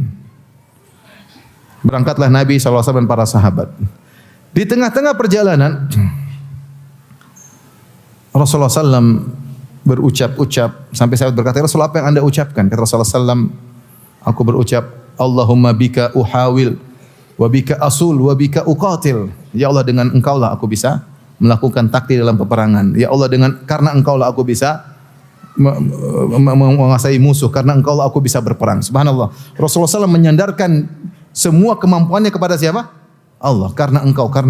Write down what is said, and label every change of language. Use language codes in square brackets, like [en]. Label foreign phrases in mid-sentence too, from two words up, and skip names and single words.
[id] Berangkatlah Nabi SAW dan para sahabat. Di tengah-tengah perjalanan, Rasulullah SAW berucap-ucap sampai sahabat berkata, Rasulullah, apa yang anda ucapkan? Kata Rasulullah SAW, aku berucap, [ar] اللهم بك أحاول وبك أصول وبك أقاتل. يا الله, [id] dengan engkaulah aku bisa melakukan takdir dalam peperangan. [ar] يا الله, [id] karena engkaulah aku bisa menguasai musuh, karena engkaulah aku bisa berperang. Subhanallah. Rasulullah SAW menyandarkan semua kemampuannya kepada siapa? Allah. Karena engkau.